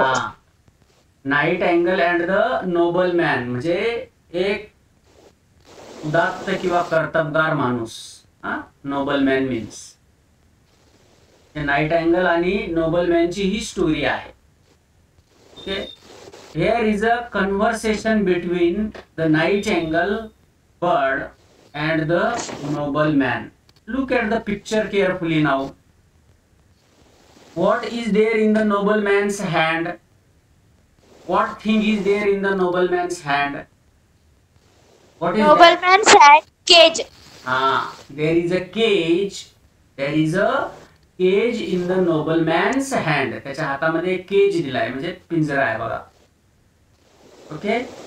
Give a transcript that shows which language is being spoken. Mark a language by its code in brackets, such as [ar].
[en] हा. Nightingale and the nobleman [mr] म्हणजे एक उदात्त किंवा कर्तबगार माणूस. हा नोबलमॅन मीन्स नाइटिंगेल आणि नोबलमॅनची ही स्टोरी आहे. Okay. [en] Here is a conversation between the nightingale bird and the nobleman. Look at the picture carefully now. What is there in the nobleman's hand? What thing is there in the nobleman's hand? What is that? Nobleman's hand cage. There is a cage. There is a cage in the nobleman's hand. [mr] त्याच्या हातामध्ये एक केज दिलाय म्हणजे पिंजरा आहे बघा. Okay.